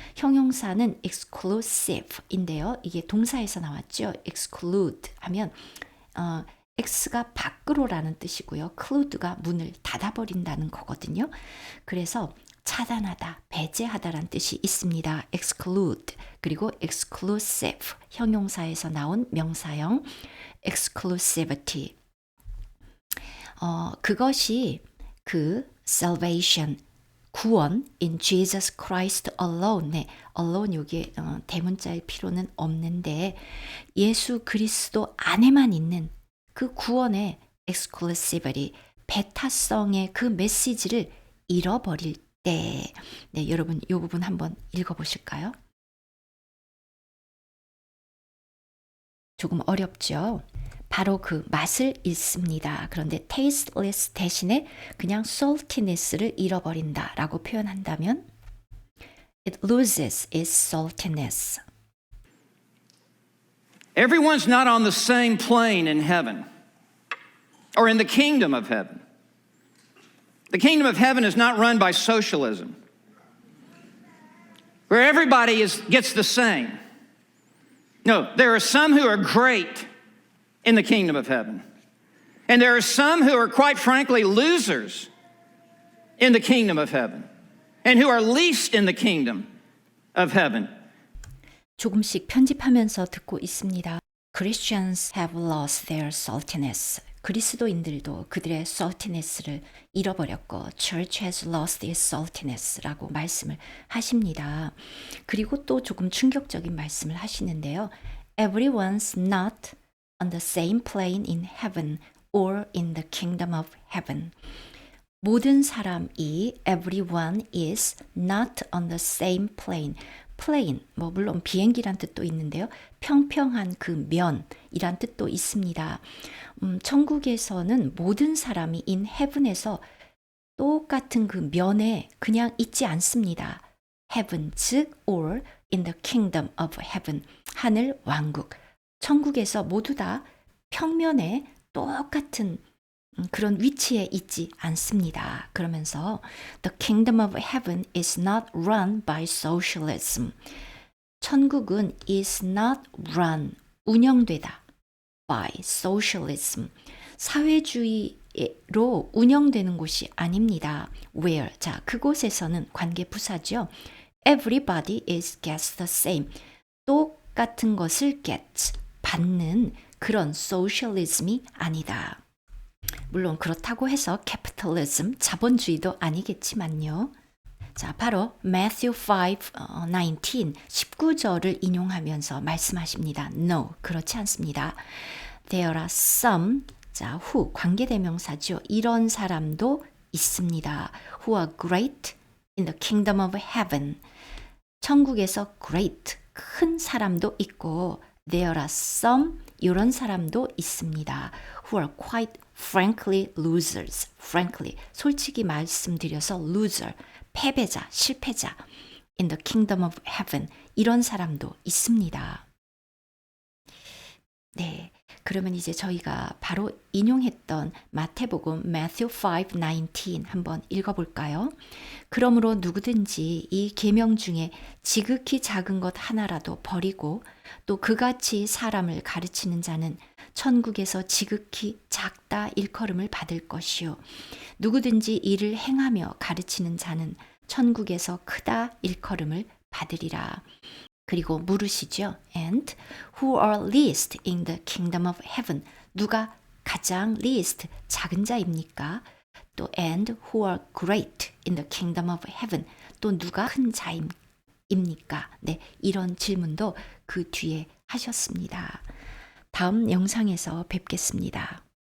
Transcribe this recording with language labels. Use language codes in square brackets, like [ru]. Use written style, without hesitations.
[ko] 형용사는 exclusive인데요. 이게 동사에서 나왔죠. exclude 하면 x가 밖으로라는 뜻이고요. clude가 문을 닫아버린다는 거거든요. 그래서 차단하다, 배제하다라는 뜻이 있습니다. exclude 그리고 exclusive 형용사에서 나온 명사형 exclusivity 그것이 그 salvation 구원 [en] in Jesus Christ alone. [ko] 네, alone 여기에 대문자일 필요는 없는데 예수 그리스도 안에만 있는 그 구원의 exclusivity, 배타성의 그 메시지를 잃어버릴 때. 네, 여러분 이 부분 한번 읽어보실까요? 조금 어렵죠? 바로 그 맛을 잃습니다. 그런데 tasteless 대신에 그냥 saltiness를 잃어버린다 라고 표현한다면 [en] it loses its saltiness. Everyone's not on the same plane in heaven or in the kingdom of heaven. The kingdom of heaven is not run by socialism, where everybody gets the same. No, there are some who are great in the kingdom of heaven. And there are some who are, quite frankly, losers in the kingdom of heaven and who are least in the kingdom of heaven. [ko] 조금씩 편집하면서 듣고 있습니다. [en] Christians have lost their saltiness. [ko] 그리스도인들도 그들의 saltiness를 잃어버렸고 [en] Church has lost its saltiness [ko] 라고 말씀을 하십니다. 그리고 또 조금 충격적인 말씀을 하시는데요. [en] Everyone's not on the same plane in heaven or in the kingdom of heaven. [ko] 모든 사람이 [en] everyone is not on the same plane. [ko] plane, 뭐 물론 비행기란 뜻도 있는데요. 평평한 그 면이란 뜻도 있습니다. 천국에서는 모든 사람이 [en] in heaven [ko] 에서 똑같은 그 면에 그냥 있지 않습니다. [en] heaven, 즉 or in the kingdom of heaven, [ko] 하늘 왕국. 천국에서 모두 다 평면에 똑같은 그런 위치에 있지 않습니다. 그러면서 [en] The kingdom of heaven is not run by socialism. [ko] 천국은 [en] is not run, [ko] 운영되다 [en] by socialism. [ko] 사회주의에 관계로 운영되는 곳이 아닙니다. Where, 자, 그곳에서는 관계 부사죠. [en] Everybody is gets the same. [ko] 똑같은 것을 get, 받는 그런 소셜리즘이 아니다. 물론 그렇다고 해서 capitalism, 자본주의도 아니겠지만요. 자, 바로 Matthew 5:19, 19절을 인용하면서 말씀하십니다. No, 그렇지 않습니다. [en] There are some, 자, who, [ko] 관계대명사죠. 이런 사람도 있습니다. [en] Who are great in the kingdom of heaven. [ko] 천국에서 great, 큰 사람도 있고 [en] there are some, [ko] 이런 사람도 있습니다. [en] Who are quite frankly losers. [ko] frankly, 솔직히 말씀드려서 loser, 패배자, 실패자. [en] in the kingdom of heaven. [ko] 이런 사람도 있습니다. 네, 그러면 이제 저희가 바로 인용했던 마태복음 Matthew 5:19 한번 읽어볼까요? 그러므로 누구든지 이 계명 중에 지극히 작은 것 하나라도 버리고 또 그같이 사람을 가르치는 자는 천국에서 지극히 작다 일컬음을 받을 것이요 누구든지 이를 행하며 가르치는 자는 천국에서 크다 일컬음을 받으리라. 그리고 물으시죠. [en] And who are least in the kingdom of heaven? [ko] 누가 가장 least, 작은 자입니까? [en] 또 and who are great in the kingdom of heaven? [ko] 또 누가 큰 자입니까? 네, 이런 질문도 그 뒤에 하셨습니다. 다음 영상에서 뵙겠습니다.